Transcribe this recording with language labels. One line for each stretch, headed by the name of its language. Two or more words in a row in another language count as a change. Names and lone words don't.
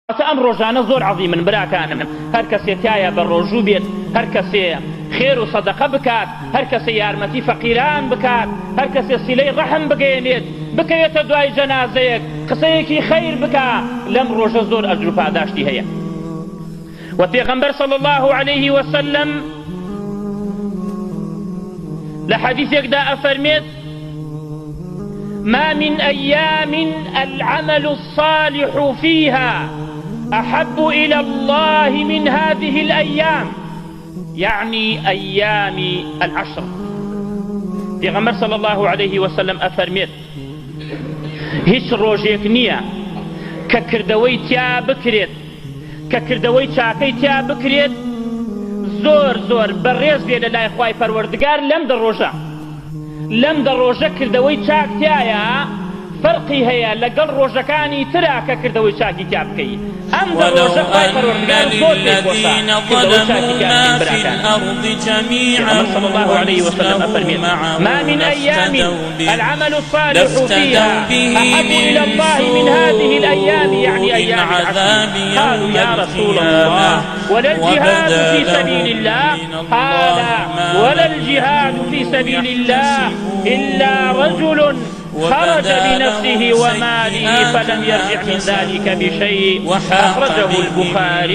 Central Kurdish: ئەم ڕۆژانە زۆر عەزیمن براکانم. هەر کەسێ تایە بە ڕۆژوو بێت، هەر کەسێ خێر و سەدەقە بکات، هەر کەسێ یارمەتی فەقیران بکات، هەر کەسێ سیلەی ڕەحم بگەێنێت، بکەوێتە دوای جەنازەیەک قسەیەکی خەیر بکا، لەم ڕۆژە زۆر ئەجر و پاداشتی هەیە. و پێغەمبەر
Arabic: صلی الله عليه وسلم
Central Kurdish: لە حەدیثێکدا ئەفەرمێت:
Arabic: ما من أيام العمل الصالح فيها أحب إلى الله من هذه الأيام، يعني أيام العشر.
Central Kurdish: پیغمبر
Arabic: صلى الله عليه وسلم
Central Kurdish: أفرميت: هیچ ڕۆژێک نییە کە کردەوەی تیا بکرێت، کە کردەوەی چاکەی تیا بکرێت زۆر زۆر بەڕێز بێ لە لای خوای پەروەردگار لەم دە ڕۆژە کردەوەی چاک تایە فەرقی هەیە لەگەڵ ڕۆژەکانی ترا کە کردەوەی چاکی تیا بکەی. ئەم دە ڕۆژە خوای پەروەردگار زۆر پێخۆشە کردەوەی چاکی تیا بکەین براکان.
Arabic: صلى الله عليه وسلم أفرمي: ما من أيام العمل الصالح فيها أحب إلى الله من هذه الأيام، يعني أيام العشر. قالوا: يا رسول الله ولا الجهاد في سبيل الله؟ قال: ولا الجهاد في سبيل الله إلا رجل خرج بنفسه وماله فلم يرجع من ذلك بشيء، أخرجه البخاري.